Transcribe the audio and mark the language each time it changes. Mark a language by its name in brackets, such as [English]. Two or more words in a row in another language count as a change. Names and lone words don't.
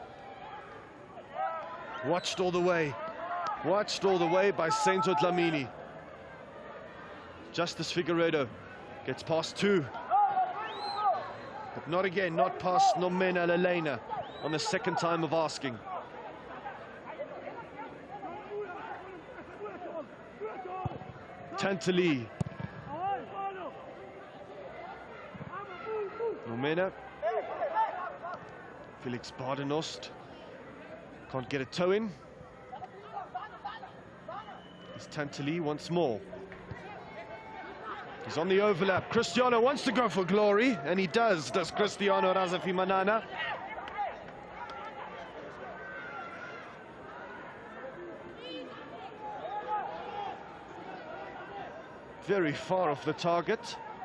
[English] Watched all the way by Sainzo Dlamini. Justice Figueiredo gets past two. But not again, not past Nomena Lelena on the second time of asking. Tantali. Nomena. Felix Badenost can't get a toe in. It's Tantali once more. He's on the overlap. Cristiano wants to go for glory, and he does Cristiano Razafi-Manana. Very far off the target.